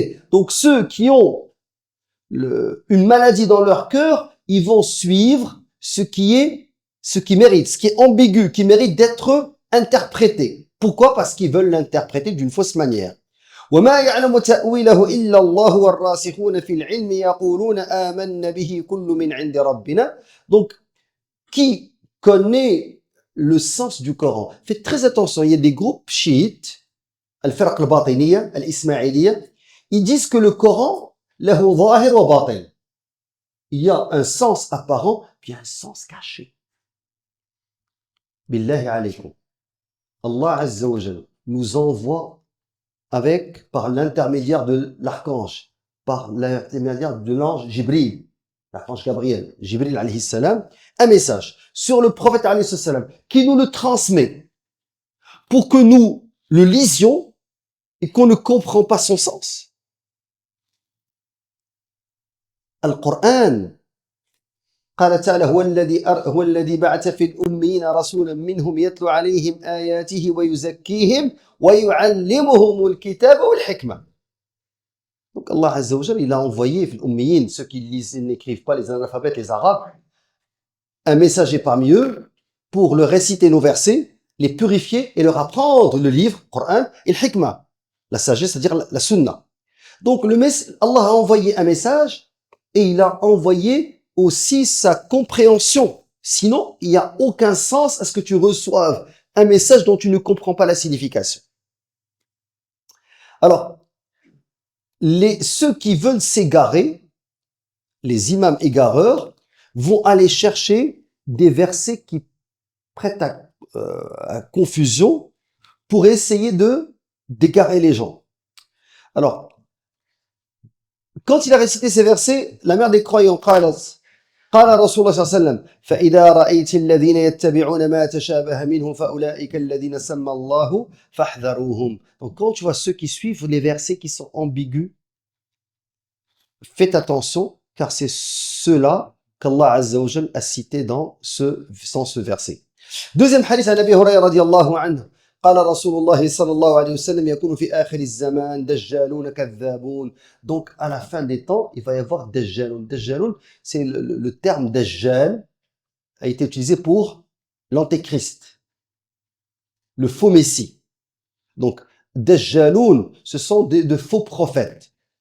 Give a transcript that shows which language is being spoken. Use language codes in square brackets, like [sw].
[fr] Donc ceux qui ont une maladie dans leur cœur, ils vont suivre ce qui mérite, ce qui est ambigu, qui mérite d'être interprété. Pourquoi? Parce qu'ils veulent l'interpréter d'une fausse manière. [ar] وما يعلم تأويله إلا الله والراسخون في العلم يقولون آمنا به كل من عند ربنا. [fr] Donc, qui connaît le sens du Coran? Faites très attention, il y a des groupes chiites, al-Firq al-Batiniya, al-Ismailiya, ils disent que le Coran, [ar] lahu zahir wa batin. [fr] Il y a un sens apparent, puis un sens caché. [ar] Billahi alaykum. [fr] Allah Azza wa Jalla nous envoie par l'intermédiaire de l'archange, par l'intermédiaire de l'ange Jibril, l'archange Gabriel, Jibril alayhi salam, un message sur le prophète alayhi salam, qui nous le transmet pour que nous le lisions et qu'on ne comprend pas son sens. [ar] Al-Qur'an, قال تعالى هو الذي بعث في الأميين رسولا منهم يتلو عليهم آياته ويزكيهم ويعلمهم الكتاب والحكمة. [fr] Donc Allah Azza wa Jalla, il a envoyé [ar] في الأميين, [fr] ceux qui lisent et n'écrivent pas, les analphabètes, les arabes, un messager parmi eux pour leur réciter nos versets, les purifier et leur apprendre le livre, le Coran, et le hikmah, la sagesse, c'est-à-dire la sunna. Donc Allah a envoyé un message et il a envoyé aussi sa compréhension. Sinon, il n'y a aucun sens à ce que tu reçoives un message dont tu ne comprends pas la signification. Alors, ceux qui veulent s'égarer, les imams égareurs, vont aller chercher des versets qui prêtent à confusion pour essayer d'égarer les gens. Alors, quand il a récité ces versets, la mère des croyants, [ar] قال رسول الله صلى الله عليه وسلم فإذا رأيت الذين يتبعون ما تشابه منه فأولئك الذين سمى الله فاحذروهم. [fr] Donc quand tu vois ceux qui suivent les versets qui sont ambigus, faites attention, car c'est ceux-là qu'Allah Azza wa Jal a cité dans ce verset. Deuxième hadith à Abi Hurayra radiallahu anhu. [ar] قال رسول الله صلى الله عليه وسلم يكون في آخر الزمان دجالون كذابون. [fr] Donc à la fin des temps, il va y avoir dajjaloun. Dajjaloun, c'est le terme dajjal a été utilisé pour l'antéchrist, le faux messie. Donc, Dajjaloun, ce sont de faux prophètes.